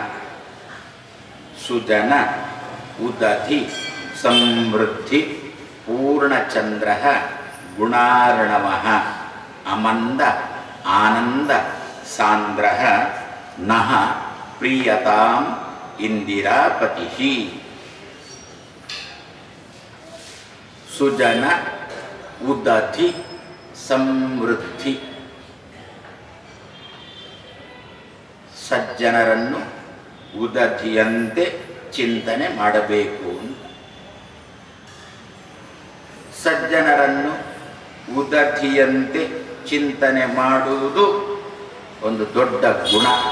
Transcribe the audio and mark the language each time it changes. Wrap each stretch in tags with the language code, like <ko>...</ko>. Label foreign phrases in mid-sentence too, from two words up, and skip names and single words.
<sa>सुजन उदधि समृद्धि पूर्णचंद्रः गुणार्णवः अमंद आनंद सांद्रः नः प्रियताम् इंदिरापतिः। सुजन उदधि समृद्धि</sa> <kn>ಸಜ್ಜನರನ್ನು ಉದಧಿಯಂತೆ ಚಿಂತನೆ ಮಾಡಬೇಕು. ಸಜ್ಜನರನ್ನು ಉದಧಿಯಂತೆ ಚಿಂತನೆ ಮಾಡುವುದು ಒಂದು ದೊಡ್ಡ ಗುಣ.</kn>